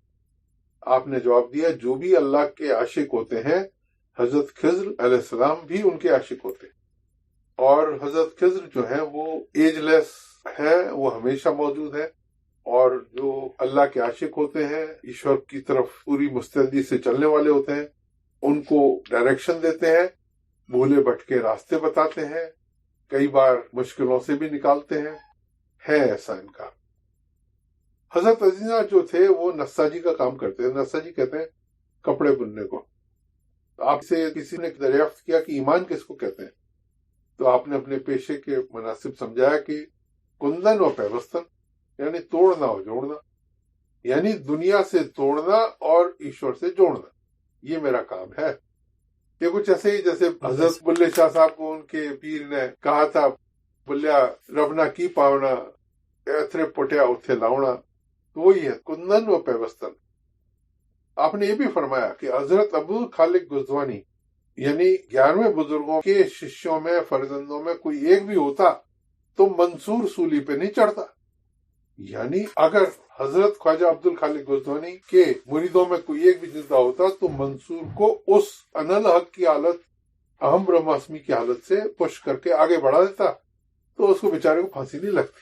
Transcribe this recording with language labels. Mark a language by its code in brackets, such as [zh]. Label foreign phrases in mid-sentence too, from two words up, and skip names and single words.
[ur] آپ نے جواب دیا، جو بھی اللہ کے عاشق ہوتے ہیں حضرت خضر علیہ السلام بھی ان کے عاشق ہوتے ہیں، اور حضرت خضر جو ہے وہ ایج لیس ہے، وہ ہمیشہ موجود ہے، اور جو اللہ کے عاشق ہوتے ہیں، ایشور کی طرف پوری مستعدی سے چلنے والے ہوتے ہیں، ان کو ڈائریکشن دیتے ہیں، بھولے بھٹکے راستے بتاتے ہیں، کئی بار مشکلوں سے بھی نکالتے ہیں، ہے ایسا ان کا۔ حضرت عزیزہ جو تھے وہ نساجی کا کام کرتے ہیں، نساجی کہتے ہیں کپڑے بننے کو۔ آپ سے کسی نے دریافت کیا کہ ایمان کس کو کہتے ہیں، تو آپ نے اپنے پیشے کے مناسب سمجھایا کہ [fa] کندن و پیوستن [ur] یعنی توڑنا اور جوڑنا، یعنی دنیا سے توڑنا اور ایشور سے جوڑنا، یہ میرا کام ہے۔ یہ کچھ ایسے ہی جیسے حضرت بلے شاہ صاحب کو ان کے پیر نے کہا تھا، [pa] بلیا ربنا کی پاونا ایتھرے پٹیا اتھے لاؤنا، [ur] تو وہی ہے [fa] کندن و پیوستن۔ [ur] آپ نے یہ بھی فرمایا کہ حضرت عبدالخالق گزوانی یعنی 11ویں بزرگوں کے ششیوں میں، فرزندوں میں کوئی ایک بھی ہوتا تو منصور سولی پہ نہیں چڑھتا، یعنی اگر حضرت خواجہ عبدالخالق گزوانی کے مریدوں میں کوئی ایک بھی زندہ ہوتا تو منصور کو اس [ar] انل حق [ur] کی حالت، [sa] अहं ब्रह्मास्मि [ur] کی حالت سے پش کر کے آگے بڑھا دیتا، تو اس کو بیچارے کو پھانسی نہیں لگتی۔